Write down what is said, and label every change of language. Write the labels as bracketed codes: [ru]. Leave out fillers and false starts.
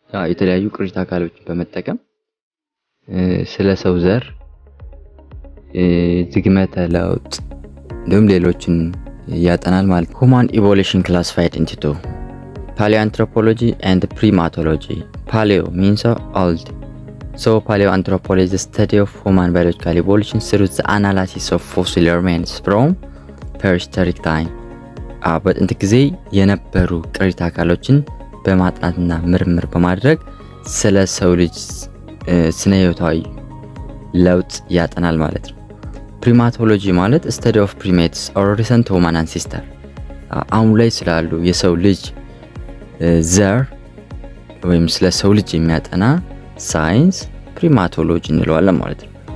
[am] የተለያዩ ቅሪተ አካሎችን በመጠቀም ስለ ሰው ዘር ዝግመተ ለውጥ እንዲሁም ሌሎችን ያጠናል ማለት ነው። [en] Human evolution classified into two: paleoanthropology and primatology. Paleo means old. So paleoanthropology is the study of human biological evolution through the analysis of fossil remains from prehistoric time. [am] በጥንት ጊዜ የነበሩ ቅሪተ አካሎችን በማጥናትና ምርምር በማድረግ ስለ ሰው ልጅ ስነ ህይወታዊ ለውጥ ያጠናል ማለት ነው። ፕሪማቶሎጂ ማለት [en] study of primates or recent human ancestor [am] አሁን ላይ ስላሉ የሰው ልጅ ዘር ወይም ስለ ሰው ልጅ የሚያጠና ሳይንስ ፕሪማቶሎጂ እንለዋለን ማለት ነው።